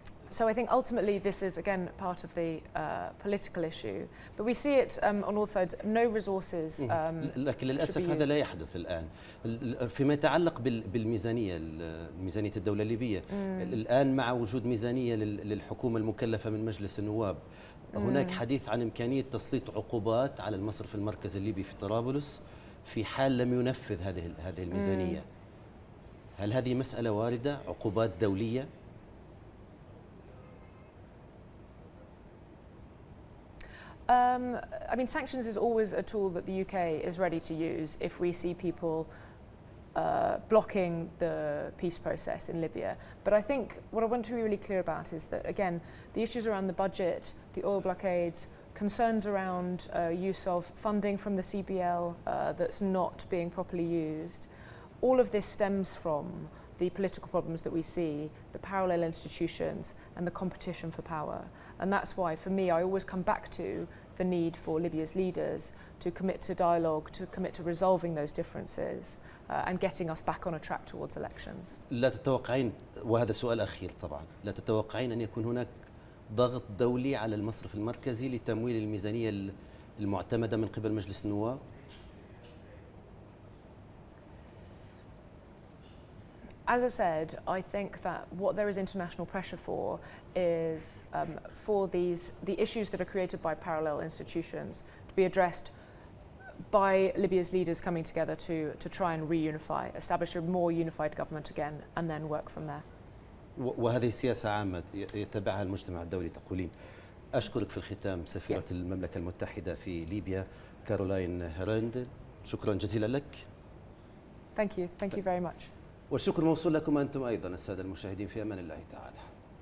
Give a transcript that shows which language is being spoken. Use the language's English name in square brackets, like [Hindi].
[English] So I think ultimately this is again part of the political issue, but we see it on all sides. No resources. [Arabic] لكن للأسف هذا لا يحدث الآن. فيما يتعلق بالميزانية، ميزانية الدولة الليبية، الآن مع وجود ميزانية للحكومة المكلفة من مجلس النواب، هناك حديث عن إمكانية تسليط عقوبات على المصرف المركزي الليبي في طرابلس في حال لم ينفذ هذه الميزانية. هل هذه مسألة واردة؟ عقوبات دولية؟ [English] I mean, sanctions is always a tool that the UK is ready to use if we see people blocking the peace process in Libya. But I think what I want to be really clear about is that, again, the issues around the budget, the oil blockades, concerns around use of funding from the CBL that's not being properly used, all of this stems from the political problems that we see, the parallel institutions and the competition for power. And that's why, for me, I always come back to the need for Libya's leaders to commit to dialogue, to commit to resolving those differences and getting us back on a track towards elections. [Arabic] لا تتوقعين، وهذا سؤال أخير طبعا، لا تتوقعين أن يكون هناك ضغط دولي على المصرف المركزي لتمويل الميزانية المعتمدة من قبل مجلس النواب؟ [English] As I said, I think that what there is international pressure for is for the issues that are created by parallel institutions to be addressed by Libya's leaders coming together to try and reunify, establish a more unified government again, and then work from there. [Arabic] وهذه سياسة عامة يتبعها المجتمع الدولي تقولين. أشكرك في الختام سفيرة المملكة المتحدة في ليبيا كارولين هرندل، شكرا جزيلا لك. [English] Thank you very much. [Arabic] والشكر موصول لكم أنتم أيضا السادة المشاهدين، في أمان الله تعالى.